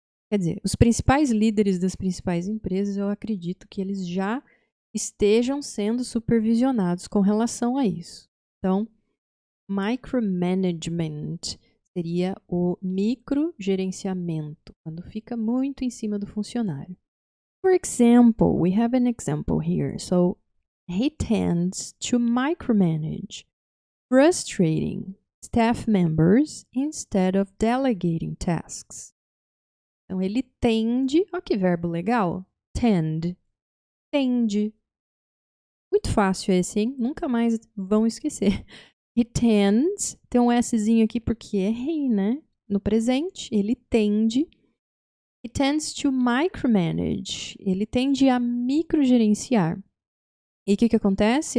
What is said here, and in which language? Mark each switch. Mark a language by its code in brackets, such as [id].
[pt] Quer dizer, os principais líderes das principais empresas, eu acredito que eles já estejam sendo supervisionados com relação a isso. Então, micromanagement seria o microgerenciamento, quando fica muito em cima do funcionário. [en] For example, we have an example here. So, he tends to micromanage, frustrating staff members instead of delegating tasks. [pt] Então, ele tende... Olha que verbo legal. Tend. Tende. Muito fácil esse, hein? Nunca mais vão esquecer. [en] He tends. [pt] Tem um Szinho aqui porque é he, né? No presente, ele tende. [en] He tends to micromanage. [pt] Ele tende a microgerenciar. E o que acontece?